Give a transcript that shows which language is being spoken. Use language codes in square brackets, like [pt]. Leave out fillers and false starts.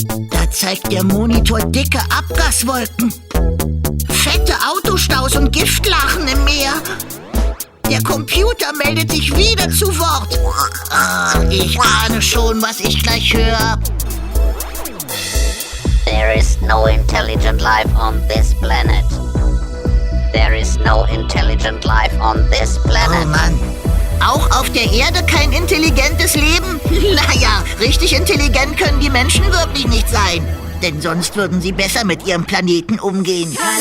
[de] Da zeigt der Monitor dicke Abgaswolken. Fette Autostaus und Giftlachen im Meer. Der Computer meldet sich wieder zu Wort. Ah, ich ahne schon, was ich gleich höre. [en] There is no intelligent life on this planet. There is no intelligent life on this Oh planet. [de] Mann. Auch auf der Erde kein intelligentes Leben? Naja, richtig intelligent können die Menschen wirklich nicht sein. Denn sonst würden sie besser mit ihrem Planeten umgehen.